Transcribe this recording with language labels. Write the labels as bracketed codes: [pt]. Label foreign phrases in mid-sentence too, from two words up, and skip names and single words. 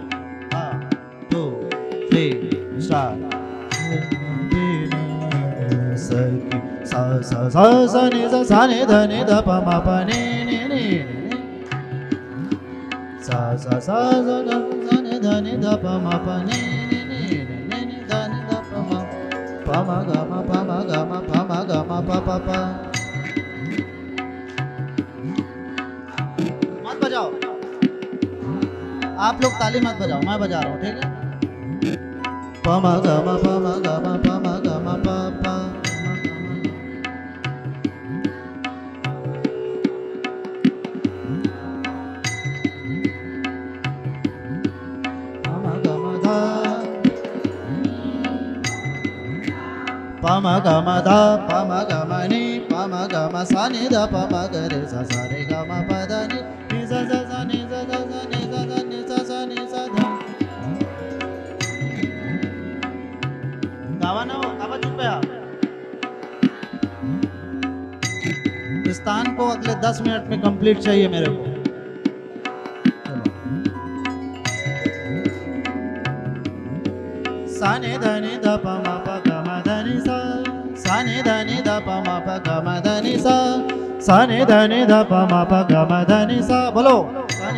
[hi] 1 2 3 स्टार्ट सखी सा सा सा सा नि सा नि ध नि ध प म प नि नि नि सा सा सा सा नि ध नि ध प म प नि नि नि नि नि ध नि ध प म प म ग म प म ग म प म ग म प प प मत बजाओ आप लोग ताली मत बजाओ मैं बजा रहा हूँ ठीक है प म ग म प म ग म प म ग म प प प म ग म ध प म ग म नि प म ग म सा नि ध प म ग रे सा सा रे ग म प ध नि नि सा सा सा नि सा सा सा नि सा सा नि सा सा नि सा ध गावा ना हो गावा चुप है इस तान को अगले 10 मिनट में कंप्लीट चाहिए मेरे को सा नि ध नि ध प म प ग म ध नि सा सा नि ध नि ध प म प ग म ध नि सा सा नि ध नि ध प म प ग म ध नि सा बोलो सा नि